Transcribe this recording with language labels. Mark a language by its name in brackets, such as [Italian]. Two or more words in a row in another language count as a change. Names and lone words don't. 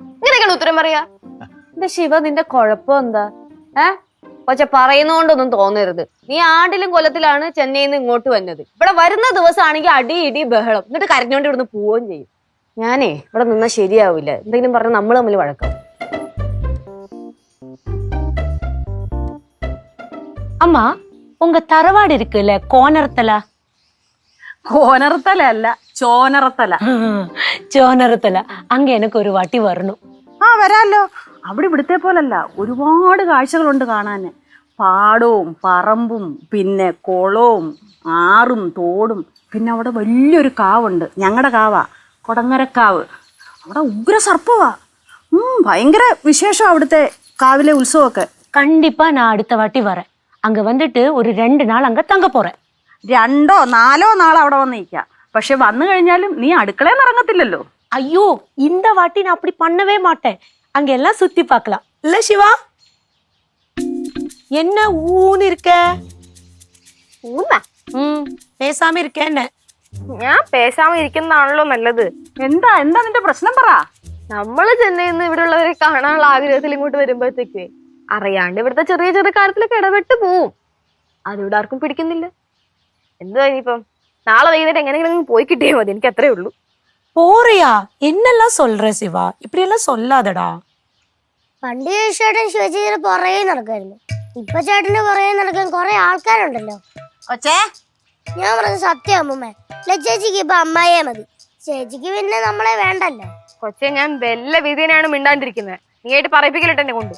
[Malayalam] ഇങ്ങനെയൊക്കെയാണ് ഉത്തരം പറയാ. എന്റെ ശിവ, നിന്റെ കുഴപ്പം എന്താ? പക്ഷെ പറയുന്നോണ്ടൊന്നും തോന്നരുത്. നീ ആണ്ടിലും കൊല്ലത്തിലാണ് ചെന്നൈയിൽ നിന്ന് ഇങ്ങോട്ട് വന്നത്. ഇവിടെ വരുന്ന ദിവസമാണെങ്കിൽ അടി ഇടി ബഹളം, എന്നിട്ട് കരഞ്ഞോണ്ട് ഇവിടുന്ന് പോവുകയും ചെയ്യും. ഞാനേ ഇവിടെ നിന്നാ ശരിയാവില്ല. എന്തെങ്കിലും പറഞ്ഞ നമ്മൾ തമ്മിൽ വഴക്കാം. [Tamil] அம்மா உங்க தரவாடு இருக்குல்ல, கோனரத்தல. [Malayalam] കോനറത്തല അല്ല, ചോനറത്തല. ചോനറത്തല. അങ്ങ് എനിക്ക് ഒരു വാട്ടി വരണം. ആ വരാല്ലോ. അവിടെ ഇവിടുത്തെ പോലല്ല, ഒരുപാട് കാഴ്ചകളുണ്ട് കാണാന്. പാടവും പറമ്പും പിന്നെ കുളവും ആറും തോടും. പിന്നെ അവിടെ വലിയൊരു കാവുണ്ട്, ഞങ്ങളുടെ കാവാ, കൊടങ്ങരക്കാവ്. അവിടെ ഉഗ്ര സർപ്പവാ. ഭയങ്കര വിശേഷം അവിടുത്തെ കാവിലെ ഉത്സവമൊക്കെ. [Tamil] கண்டிப்பா நான் அடுத்த வாட்டி வரேன். அங்க வந்துட்டு ஒரு 2 நாள் அங்க தங்க போறேன். [Malayalam] 2 or 4 നാൾ അവിടെ വന്നിരിക്കാം. പക്ഷെ വന്നു കഴിഞ്ഞാലും നീ അടുക്കളയിൽ ഇറങ്ങത്തില്ലല്ലോ. [Tamil] ஐயோ, இந்த வாட்டி நான் அப்படி பண்ணவே மாட்டேன். அங்க எல்லாம் சுத்தி பார்க்கலாம் இல்ல சிவா? என்ன ஊன்னு இருக்க? பேசாம இருக்க என்ன? [Malayalam] ഞാൻ പേശാമ ഇരിക്കുന്നതാണല്ലോ നല്ലത്. എന്താ നിന്റെ പ്രശ്നം പറ. നമ്മള് ചെന്നൈയിൽ നിന്ന് ഇവിടെ ഉള്ളവരെ കാണാനുള്ള ആഗ്രഹത്തിൽ ഇങ്ങോട്ട് വരുമ്പോഴത്തേക്ക് അറിയാണ്ട് ഇവിടുത്തെ ചെറിയ ചെറിയ കാര്യത്തിലൊക്കെ ഇടപെട്ട് പോവും. അതിവിടെ ആർക്കും പിടിക്കുന്നില്ല. എന്തുവാ ഇനിയിപ്പം നാളെ വൈകുന്നേരം എങ്ങനെയെങ്കിലും പോയി കിട്ടിയാൽ മതി, എനിക്ക് അത്രേ ഉള്ളൂ. [Tamil] போறியா? என்னெல்லாம் சொல்ற சிவா? இப்படி எல்லாம் சொல்லாதடா. [Malayalam] പണ്ട് ചേട്ടൻ ശിവചേച്ചിയുടെ പുറകെ നടക്കായിരുന്നു. ഇപ്പൊ ചേട്ടന്റെ പുറകെ നടക്കാൻ കുറെ ആൾക്കാരുണ്ടല്ലോ. കൊച്ചേ, ഞാൻ പറഞ്ഞ സത്യം അമ്മൂമ്മ. ചേച്ചിക്ക് ഇപ്പൊ അമ്മായിയെ മതി, ചേച്ചിക്ക് പിന്നെ നമ്മളെ വേണ്ടല്ലോ. കൊച്ചെ, ഞാൻ വല്ല വിധിനാണ് മിണ്ടാണ്ടിരിക്കുന്നത്. നീ ആയിട്ട് പറയിപ്പിക്കലിട്ട് എന്നെ കൊണ്ട്.